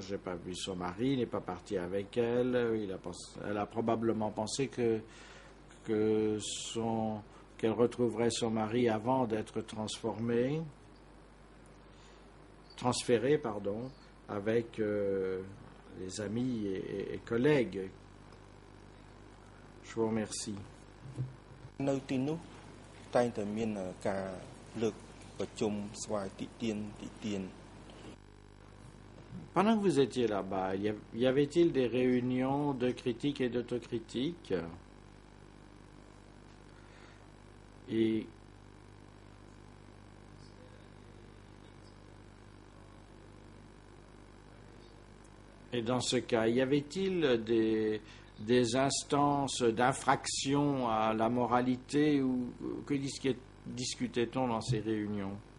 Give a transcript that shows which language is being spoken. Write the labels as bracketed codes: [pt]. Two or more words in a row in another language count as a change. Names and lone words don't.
[fr] Je n'ai pas vu son mari, il n'est pas parti avec elle. Elle a probablement pensé qu'elle retrouverait son mari avant d'être transformée. transféré, avec les amis et collègues. Je vous remercie. [km] នៅទីនោះតែងតែមានការលើកប្រជុំស្វ័យតិទាន [fr] Pendant que vous étiez là-bas, y avait-il des réunions de critique et d'autocritique? Et dans ce cas, y avait-il des instances d'infraction à la moralité ou que discutait-on dans ces réunions?